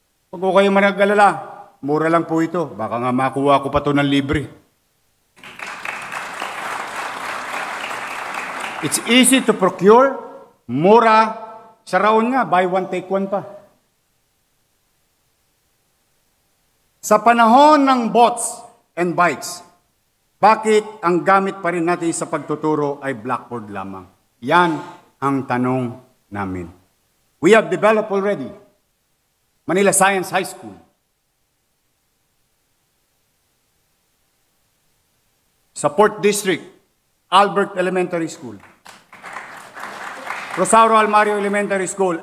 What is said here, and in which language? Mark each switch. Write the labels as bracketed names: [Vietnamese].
[Filipino] Huwag ko kayo manag-alala, mura lang po ito. Baka nga makuha ko pa ito ng libre. [English] It's easy to procure, [Filipino] mura. Sa Raon nga, [English] buy one, take one [Filipino] pa. Sa panahon ng [English] bots and bikes, [Filipino] bakit ang gamit pa rin natin sa pagtuturo ay blackboard lamang? Yan ang tanong namin. [English] We have developed already Manila Science High School. [Filipino] Sa Port District, Albert Elementary School. Rosario Almario Elementary School.